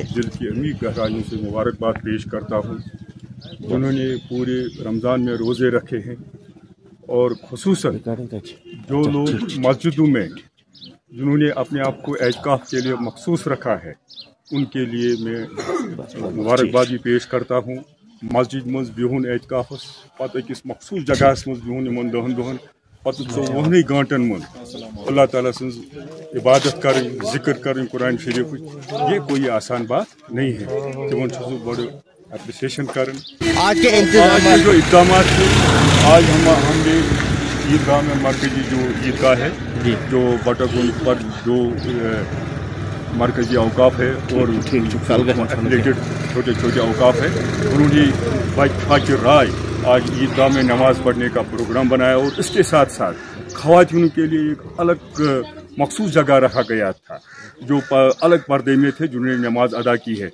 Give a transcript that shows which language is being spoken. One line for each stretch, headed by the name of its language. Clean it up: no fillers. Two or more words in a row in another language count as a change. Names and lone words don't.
Hindi: दिल की अमीर गहराइयों से मुबारकबाद पेश करता हूँ। उन्होंने पूरे रमज़ान में रोज़े रखे हैं और खुसूसन जो लोग मस्जिदों में जिन्होंने अपने आप को एतकाफ के लिए मखसूस रखा है, उनके लिए मैं मुबारकबाद भी पेश करता हूँ।
Kashmiri: मस्जिद मज बिहुन एतकाफस पत अकिस मखसूस जगह मज बिहुन इन दहन दहन पत 24 घंटन मन अल्लाह ताला सन्ज इबादत कर, जिक्र कर कुरान शरीफ,
Hindi: ये कोई आसान बात नहीं है।
Kashmiri: तिमन बड़ एप्रिसिएशन कर।
Hindi: आज के जो इक़दाम थे, आज हमने ईदगाह में मरकजी जो ईदगाह है, जो बटागुंड पर जो मरकजी अवकाफ है और रिलेटेड छोटे छोटे अवकाफ है, उन्होंने बाइक राय आज ईदगाह में नमाज पढ़ने का प्रोग्राम बनाया और इसके साथ साथ ख़वातीन के लिए एक अलग मखसूस जगह रखा गया था जो अलग पर्दे में थे, जिन्होंने नमाज अदा की है।